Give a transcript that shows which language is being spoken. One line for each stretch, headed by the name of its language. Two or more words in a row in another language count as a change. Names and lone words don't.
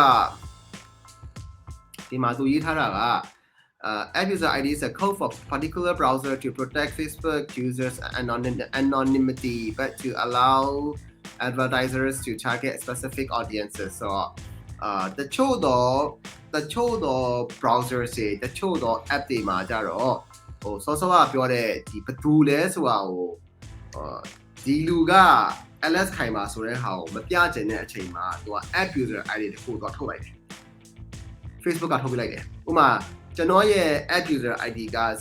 Burmese: ဒီမှာသူရေးထားတာက
English: app user ID is a code for particular browser to protect Facebook users anonymity but to allow advertisers to target specific audiences
Burmese: so တချို့တော့ browser တွေတချို့တော့ app တွေမှာကြတော့ဟိုစောစောကပြောတဲ့ဒီဘယ်သူလဲဆိုတာဟိုဒီလူက Alex Kai မှာဆိုတဲ့ဟာကိုမပြချင်တဲ့အချိန်မှာသူက
English: app user ID
Burmese: တခုတော့ထုတ်လိုက်တယ် Facebook ကထုတ်ပြလိုက်တယ်ဥပမာကျွန်တော်ရဲ့
English: app user ID
Burmese: က